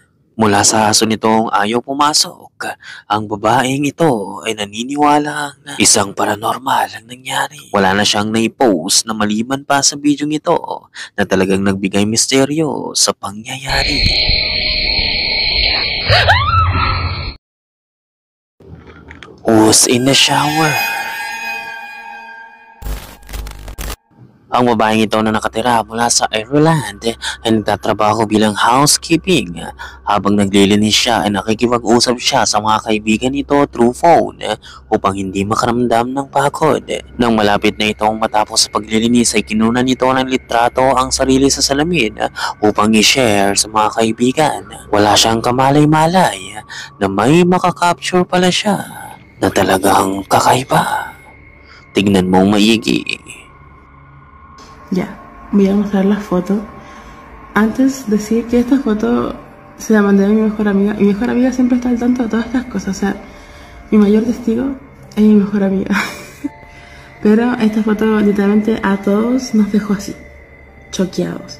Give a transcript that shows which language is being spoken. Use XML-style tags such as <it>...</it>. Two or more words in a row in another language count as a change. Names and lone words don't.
<tl>Mula sa aso nitong ayaw pumasok, ang babaeng ito ay naniniwala na isang paranormal ang nangyari. Wala na siyang naipost na maliban pa sa video ito na talagang nagbigay misteryo sa pangyayari.</tl> <en>Who's in the shower?</en> <tl>Ang babaeng ito na nakatira mula sa Ireland ay nagtatrabaho bilang housekeeping. Habang naglilinis siya ay nakikipag-usap siya sa mga kaibigan nito</tl> <en>through phone</en> <tl>upang hindi makaramdam ng pagod. Nang malapit na itong matapos sa paglilinis ay kinunan nito ng litrato ang sarili sa salamin upang i-share sa mga kaibigan. Wala siyang kamalay-malay na may makakapture pala siya na talagang kakaiba. Tignan mong maigi.</tl> <es>Ya, voy a mostrar la foto. Antes decir que esta foto se la mandé a mi mejor amiga. Mi mejor amiga siempre está al tanto de todas estas cosas. O sea, mi mayor testigo es mi mejor amiga. Pero esta foto literalmente a todos nos dejó así, choqueados.</es>